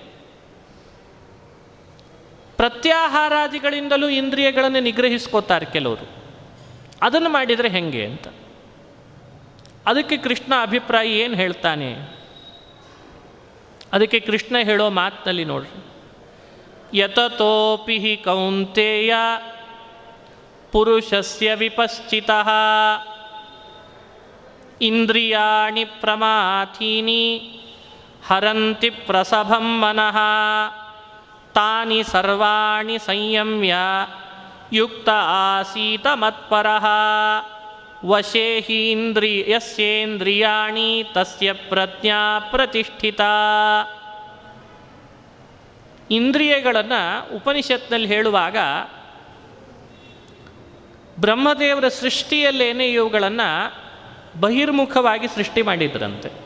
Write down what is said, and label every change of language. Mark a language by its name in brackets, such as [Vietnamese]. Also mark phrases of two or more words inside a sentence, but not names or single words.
[Kannada] ಪ್ರತ್ಯಾಹಾರಾದಿಗಳಿಂದಲೂ ಇಂದ್ರಿಯಗಳನ್ನು ನಿಗ್ರಹಿಸ್ಕೋತಾರೆ ಕೆಲವರು. ಅದನ್ನು ಮಾಡಿದರೆ ಹೆಂಗೆ ಅಂತ. ಅದಕ್ಕೆ ಕೃಷ್ಣ ಅಭಿಪ್ರಾಯ ಏನು ಹೇಳ್ತಾನೆ? ಅದಕ್ಕೆ ಕೃಷ್ಣ ಹೇಳೋ ಮಾತಿನಲ್ಲಿ ನೋಡ್ರಿ, [Sanskrit] ಯತತೋಪಿ ಹಿ ಕೌಂತೇಯ ಪುರುಷಸ್ಯ ವಿಪಶ್ಚಿತಃ ಇಂದ್ರಿಯಾಣಿ ಪ್ರಮಾಥೀನಿ ಹರಂತಿ ಪ್ರಸಭಂ ಮನಃ ತಾನಿ ಸರ್ವಾಣಿ ಸಂಯಮ್ಯ ಯುಕ್ತ ಆಸೀತ ಮತ್ಪರಃ ವಶೇ ಹಿ ಯಸ್ಯೇಂದ್ರಿಯಾಣಿ ತಸ್ಯ ಪ್ರಜ್ಞಾ ಪ್ರತಿಷ್ಠಿತಾ. [Kannada] ಇಂದ್ರಿಯಗಳನ್ನು ಉಪನಿಷತ್ನಲ್ಲಿ ಹೇಳುವಾಗ ಬ್ರಹ್ಮದೇವರ ಸೃಷ್ಟಿಯಲ್ಲೇನೆ ಇವುಗಳನ್ನು ಬಹಿರ್ಮುಖವಾಗಿ ಸೃಷ್ಟಿ ಮಾಡಿದ್ರಂತೆ.